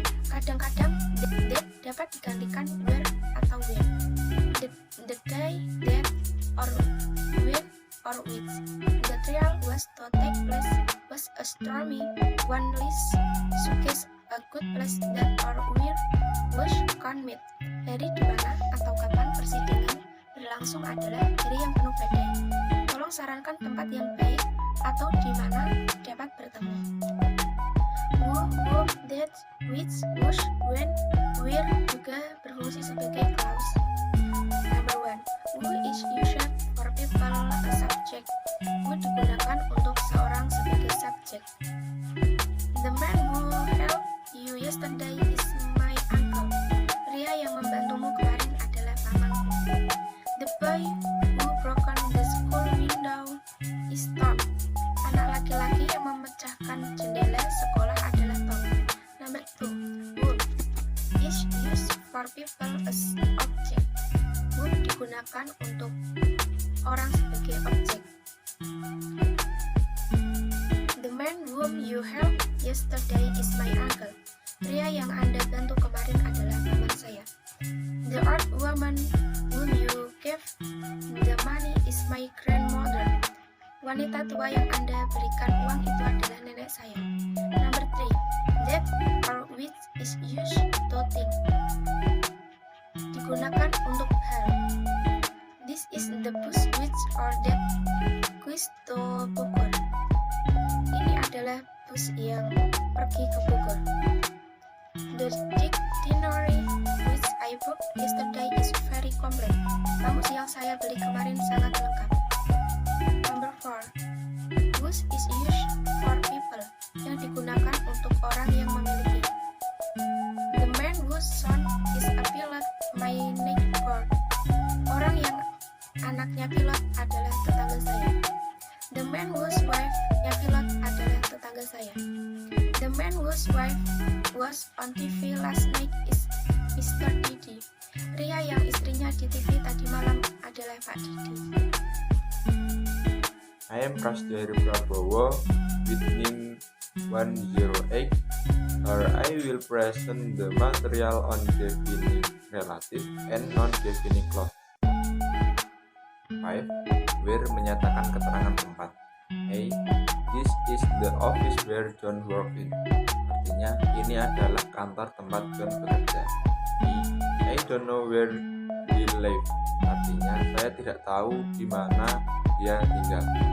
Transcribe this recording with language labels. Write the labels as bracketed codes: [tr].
[id] Kadang-kadang that dapat digantikan where atau when. [en] The day that or when or which the trial was to take place was a stormy one. List suggests a good place that or where was can meet. [id] Hari di mana atau kapan persidangan berlangsung adalah hari yang penuh badai. Tolong sarankan tempat yang baik atau di mana dapat bertemu. Who, that, which, whose, when, where juga berfungsi sebagai clause. [en] Number 1. Who is used for people a subject. [id] Who digunakan untuk seorang sebagai subjek. [en] The man who helped you yesterday is my uncle. [id] Pria yang membantumu kemarin adalah pamanku. [en] The boy who broken the school window is Tom. [id] Anak laki-laki yang memecahkan jendela sekolah adalah Tom. [en] Number 2. Wood is used for people as object. [id] Wood digunakan untuk orang sebagai objek. [en] The man whom you helped yesterday is my uncle. [id] Pria yang Anda bantu kemarin adalah paman saya. [en] The old woman whom you gave the money is my grandmother. [id] Wanita tua yang Anda berikan uang itu adalah nenek saya. [en] Number 3. That or which is used to think. [id] Digunakan untuk hal. [en] This is the bus which or that goes to Bogor. [id] Ini adalah bus yang pergi ke Bogor. [en] The dictionary which I booked yesterday is very complete. [id] Kamus yang saya beli kemarin sangat lengkap. [en] Number 4. Whose is used for people. [id] Yang digunakan untuk orang yang memiliki. [en] The man whose son is a pilot, my neighbor. [id] Orang yang anaknya pilot adalah tetangga saya. [en] The man whose wife [id] yang pilot adalah tetangga saya. [en] The man whose wife was on TV last night is Mr. Didi. [id] Pria yang istrinya di TV tadi malam adalah Pak Didi. [en] I am Prasetyo Prabowo with NIM 108, or I will present the material on defining relative and non-defining clause. 5. [id] Where menyatakan keterangan tempat. A. [en] This is the office where John works in. [id] Artinya, ini adalah kantor tempat John bekerja. B. [en] I don't know where he lives. [id] Artinya, saya tidak tahu di mana dia tinggal.